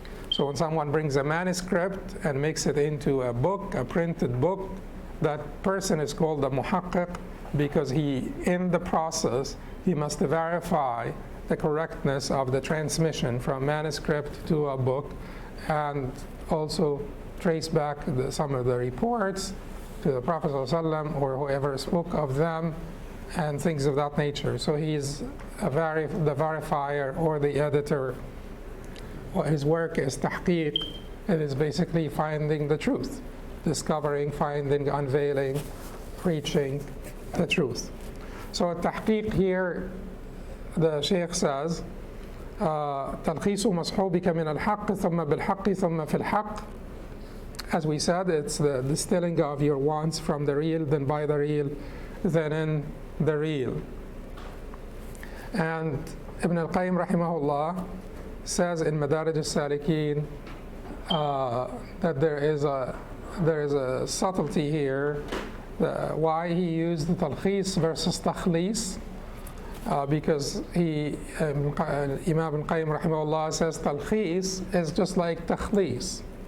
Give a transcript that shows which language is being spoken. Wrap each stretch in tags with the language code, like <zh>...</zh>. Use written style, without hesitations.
<en>So when someone brings a manuscript and makes it into a book, a printed book, that person is called the muhaqqiq, because in the process, he must verify the correctness of the transmission from manuscript to a book, and also trace back some of the reports to the Prophet ﷺ or whoever spoke of them, and things of that nature. So he's the verifier or the editor. His work is tahqiq. It is basically finding the truth, discovering, finding, unveiling, reaching the truth. So tahqiq here, the Shaykh says,</en> <ar>تلخيص مصحوبك من الحق ثم بالحق ثم في الحق.</ar> <en>As we said, it's the distilling of your wants from the real, then by the real, then in the real. And Ibn al-Qayyim rahimahullah says in Manaazil As-Saa'irīn that there is a subtlety here, why he used talkhis versus takhlis, because Imam Ibn Qayyim rahimahullah says talkhis is just like takhlis.</en>